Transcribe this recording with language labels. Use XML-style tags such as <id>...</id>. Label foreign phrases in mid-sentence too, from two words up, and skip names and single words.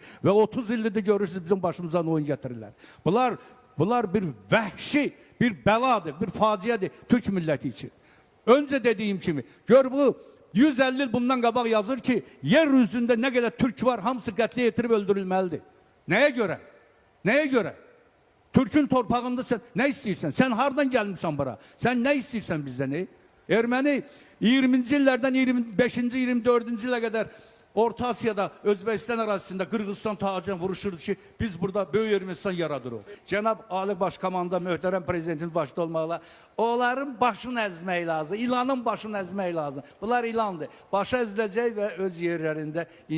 <az>Və 30 ildir görürsünüz bizim başımızdan oyun gətirirlər. Bunlar bir vəhşi, bir bəladır, bir faciədir Türk milləti için. Öncə dediyim kimi, gör bu 150 il bundan qabaq yazır ki, yer üzündə nə qədər Türk var, hamısı qətlə yetirib öldürülməlidir. Nəyə görə? Nəyə görə? Türk'ün torpağında</az> <tr>sen ne istiyorsan? Sen hardan gelmişsin bura? Sen ne istiyorsan bizden? Ermeni 20. illerden 25. 24. ile kadar</tr> <az>Orta Asya'da, Özbekistan arasında, Kırgızistan tacına vuruşurdu ki biz burada Böyük Ermənistan yaradır o. Cenab Ali Başkomanda, möhtərəm prezidentin başda olmaqla onların başını əzmək lazım, ilanın başını əzmək lazım. Bunlar ilandır. Başı əziləcək və öz yerlərində</az>